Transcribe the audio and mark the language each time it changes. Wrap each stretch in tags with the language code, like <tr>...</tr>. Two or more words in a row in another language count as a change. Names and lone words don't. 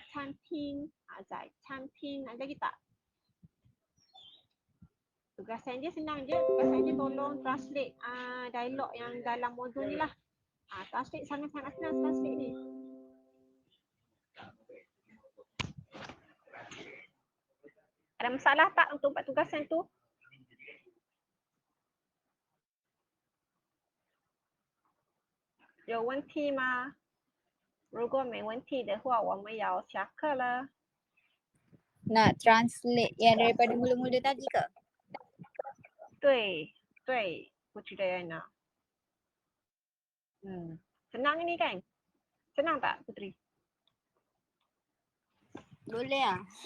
<ms>Canting, Zai, canting. Ada lagi tak? Tugasan dia senang je. Tugasan dia tolong translate dialog yang dalam modul ni lah. Translate sangat-sangat senang translate ni. Ada masalah tak untuk buat tugasan tu?</ms> <zh>有问题吗？如果没问题的话，我们要下课了。</zh> <ms>Nak translate yang daripada mula-mula tadi ke?</ms> <zh>对，Putri Dayana.</zh> <ms>Senang ni kan? Senang tak Putri? Boleh lah.</ms>